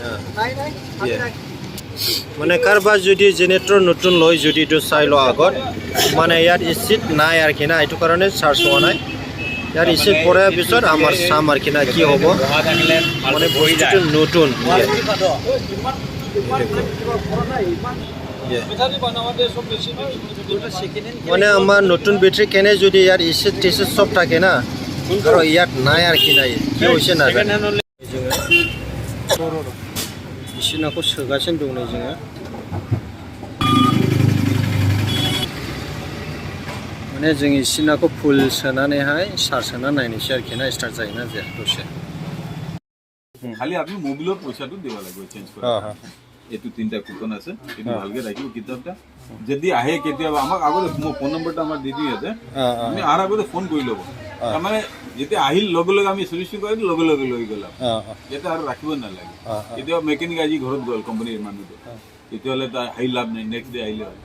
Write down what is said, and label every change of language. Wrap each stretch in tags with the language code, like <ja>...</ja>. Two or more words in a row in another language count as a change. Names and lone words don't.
<as>মানে কাৰোবাৰ যদি জেনেৰেটৰ নতুন লয় যদি এইটো চাই লোৱা আগত মানে ইয়াত এচিড নাই আৰু কি না এইটো কাৰণে চাৰ্জ হোৱা নাই ইয়াৰ এচিড পৰাৰ পিছত আমাৰ চাম আৰু কি না কি হ'ব মানে বস্তুটো নতুন মানে আমাৰ নতুন বেটাৰী কেনে যদি ইয়াৰ এচিড টেচিড চব থাকে না আৰু ইয়াত নাই আৰু কি নাই কি হৈছে নাজানো</as> <brx>इसिनाखौ सोगासिनो दं नै जोङो माने जों इसिनाखौ फुल सोनानैहाय चार्ज होना नायनोसै आरोखि ना स्टार्ट जायोना जाया दसे</brx> <as>খালি আপনি মোবিলৰ পইচাটো দিব লাগিব চেঞ্জ কৰি এইটো তিনটা কুপন আছে এইটো ভালকে ৰাখিব কিতাপটা যদি আহে কেতিয়াবা আমাক আগতে মোৰ ফোন নম্বৰটা আমাৰ দি দিও ইয়াতে আপুনি আহাৰ আগতে ফোন কৰি ল'ব তাৰমানে যেতিয়া আহিল লগে লগে আমি সলিউশন কৰি লগে লগে লৈ গ'লাম ইয়াতে আৰু ৰাখিব নালাগে কেতিয়াবা মেকানিক আজি ঘৰত গ'ল কোম্পানীৰ মানুহটো তেতিয়াহ'লে তাৰ আহি লাভ নাই,</as> <en>next day</en> <as>আহিলে হয়।</as>